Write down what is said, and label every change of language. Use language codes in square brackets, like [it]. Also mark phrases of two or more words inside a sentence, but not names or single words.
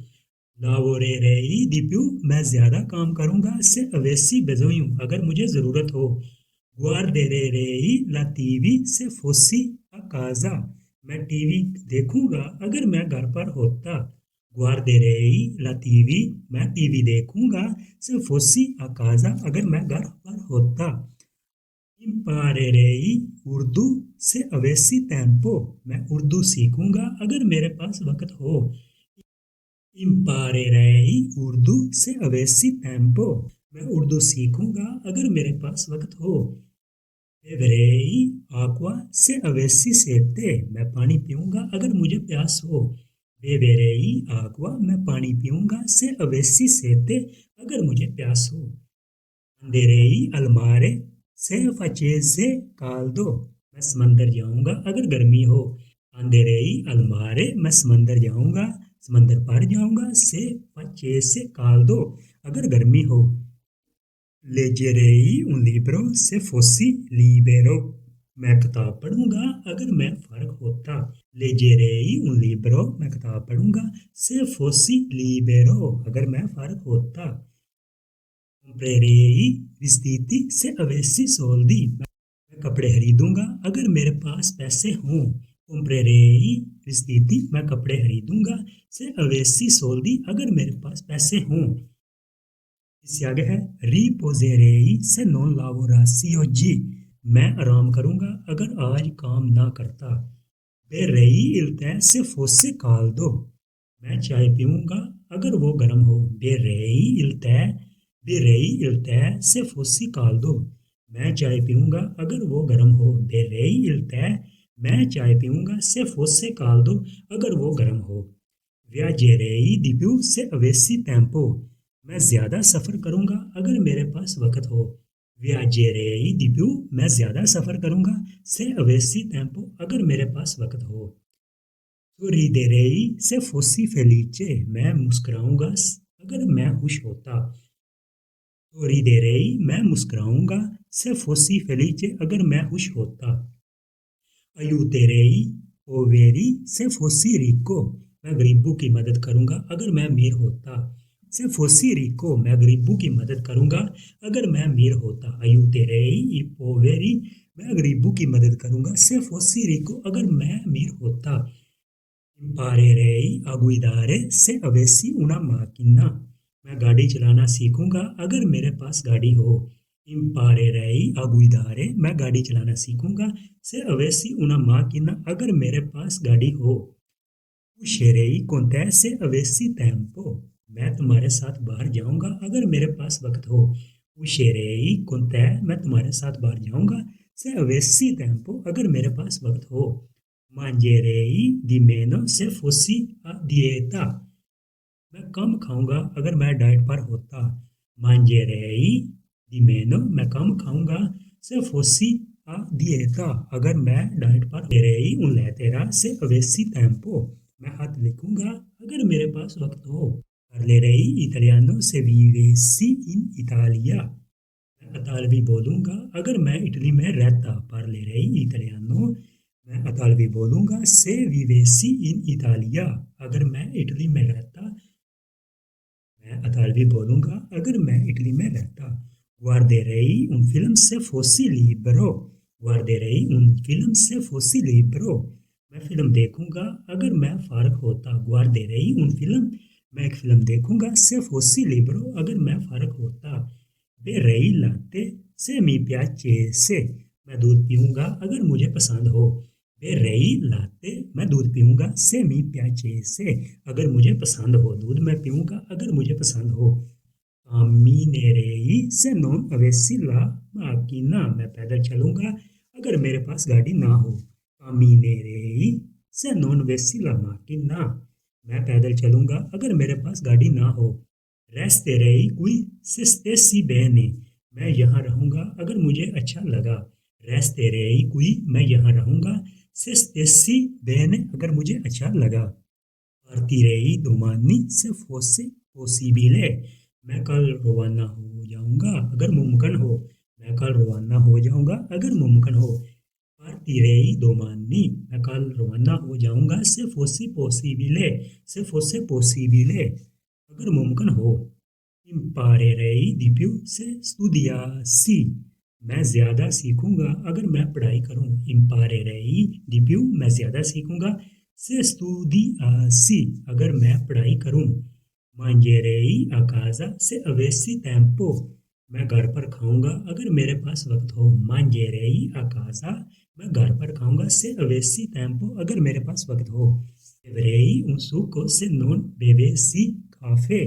[it] Lavorerei di più، [ur] میں زیادہ کام کروں گا [it] se avessi bisogno، [ur] اگر مجھے ضرورت ہو۔ [it] Guarderei la TV se fossi a casa، [ur] میں ٹی وی دیکھوں گا اگر میں گھر پر ہوتا۔ [it] Guarderei la TV، [ur] میں ٹی وی دیکھوں گا [it] se fossi a casa، [ur] اگر میں گھر پر ہوتا۔ [it] Imparerei urdu se avessi tempo، [ur] میں اردو سیکھوں گا اگر میرے پاس وقت ہو۔ [it] Imparerei urdu se avessi tempo، [ur] میں اردو سیکھوں گا اگر میرے پاس وقت ہو۔ [it] Beverei acqua se avessi sete، [ur] میں پانی پیوں گا اگر مجھے پیاس ہو۔ [it] Beverei acqua، [ur] میں پانی پیوں گا [it] se avessi sete، [ur] اگر مجھے پیاس ہو۔ [it] Anderei al mare se facesse caldo، [ur] میں سمندر جاؤں گا اگر گرمی ہو۔ [it] Anderei al mare، [ur] میں سمندر جاؤں گا، سمندر پر جاؤں گا [it] se facesse caldo، [ur] اگر گرمی ہو۔ [it] Leggerei un libro se fossi libero، [ur] میں کتاب پڑھوں گا اگر میں فارغ ہوتا۔ [it] Leggerei un libro، [ur] میں کتاب پڑھوں گا [it] se fossi libero، [ur] اگر میں فارغ ہوتا۔ [it] Comprerei vestiti se avessi soldi، [ur] میں کپڑے خریدوں گا اگر میرے پاس پیسے ہوں۔ [it] Comprerei vestiti، [ur] میں کپڑے خریدوں گا [it] se avessi soldi، [ur] اگر میرے پاس پیسے ہوں۔ اس سے آگے ہے [it] Riposerei se non lavorassi oggi، [ur] میں آرام کروں گا اگر آج کام نہ کرتا۔ [it] Berrei il tè se fosse caldo، [ur] میں چائے پیوں گا اگر وہ گرم ہو۔ [it] Berrei il tè se fosse caldo، [ur] میں چائے پیوں گا اگر وہ گرم ہو۔ [it] Berrei il tè، [ur] میں چائے پیوں گا [it] se fosse caldo، [ur] اگر وہ گرم ہو۔ [it] Viaggerei di più se avessi tempo، [ur] میں زیادہ سفر کروں گا اگر میرے پاس وقت ہو. [it] Viaggerei di più. [ur] میں زیادہ سفر کروں گا. [it] Se avessi tempo. [ur] اگر میرے پاس وقت ہو. [it] Sorriderei se fossi felice. [ur] میں مسکراؤں گا اگر میں خوش ہوتا. Sorriderei. میں مسکراؤں گا. [it] Se fossi felice. [ur] اگر میں خوش ہوتا. [it] Aiuterei poveri se fossi ricco. [ur] میں غریبوں کی مدد کروں گا اگر میں امیر ہوتا. [it] Se fossi ricco. [ur] میں غریبوں کی مدد کروں گا اگر میں امیر ہوتا. [it] Aiuterei i poveri. [ur] میں غریبوں کی مدد کروں گا. [it] Se fossi ricco. [ur] اگر میں امیر ہوتا. [it] Imparerei a guidare se avessi una macchina. [ur] میں گاڑی چلانا سیکھوں گا اگر میرے پاس گاڑی ہو. [it] Imparerei a guidare. [ur] میں گاڑی چلانا سیکھوں گا. [it] Se avessi una macchina. [ur] اگر میرے پاس گاڑی ہو. [it] Uscirei con te se avessi tempo. [ur] میں تمہارے ساتھ باہر جاؤں گا اگر میرے پاس وقت ہو. [it] Uscirei con te. [ur] میں تمہارے ساتھ باہر جاؤں گا. [it] Se avessi tempo. [ur] اگر میرے پاس وقت ہو. [it] Mangerei di meno se fossi a dieta. [ur] میں کم کھاؤں گا اگر میں ڈائٹ پر ہوتا. [it] Mangerei di meno. [ur] میں کم کھاؤں گا. [it] Se fossi a dieta. [ur] اگر میں ڈائٹ پر. [it] Mangerei un lettera se avessi tempo. [ur] میں خط لکھوں گا اگر میرے پاس وقت ہو. [it] Parlerei italiano se vivessi in Italia. [ur] میں اطالوی بولوں گا اگر میں اٹلی میں رہتا. [it] Parlerei italiano. [ur] میں اطالوی بولوں گا. [it] Se vivessi in Italia. [ur] اگر میں اٹلی میں رہتا. میں اطالوی بولوں گا اگر میں اٹلی میں رہتا. [it] Guarderei un film se fossi libero. Guarderei un film se fossi libero. [ur] میں فلم دیکھوں گا اگر میں فارغ ہوتا. [it] Guarderei un film. [ur] میں ایک فلم دیکھوں گا. [it] Se fossi libero. [ur] اگر میں فارغ ہوتا. [it] Berrei latte se mi piacesse. [ur] میں دودھ پیوں گا اگر مجھے پسند ہو. [it] Berrei latte. [ur] میں دودھ پیوں گا. [it] Se mi piacesse. [ur] اگر مجھے پسند ہو. دودھ میں پیوں گا اگر مجھے پسند ہو. [it] Camminerei se non avessi la macchina. [ur] میں پیدل چلوں گا اگر میرے پاس گاڑی نہ ہو. [it] Camminerei se non avessi la macchina. [ur] میں پیدل چلوں گا اگر میرے پاس گاڑی نہ ہو. [it] Resterei qui se stessi bene. [ur] میں یہاں رہوں گا اگر مجھے اچھا لگا. [it] Resterei qui. [ur] میں یہاں رہوں گا. [it] Se stessi bene. [ur] اگر مجھے اچھا لگا. [it] Partirei domani se fosse possibile. [ur] میں کل روانہ ہو جاؤں گا اگر ممکن ہو. میں کل روانہ ہو جاؤں گا اگر ممکن ہو. [it] Partirei domani. [ur] میں کل روانہ ہو جاؤں گا. [it] Se fosse possibile. Se fosse possibile. [ur] اگر ممکن ہو. [it] Imparerei di più se studiassi. [ur] میں زیادہ سیکھوں گا اگر میں پڑھائی کروں. [it] Imparerei di più. [ur] میں زیادہ سیکھوں گا. [it] Se studiassi. [ur] اگر میں پڑھائی کروں. [it] Mangerei a casa se avessi tempo. [ur] میں گھر پر کھاؤں گا اگر میرے پاس وقت ہو. [it] Mangerei a casa. [ur] میں گھر پر کھاؤں گا. [it] Se avessi tempo. [ur] اگر میرے پاس وقت ہو. [it] Bevrei un succo se non bevessi caffè.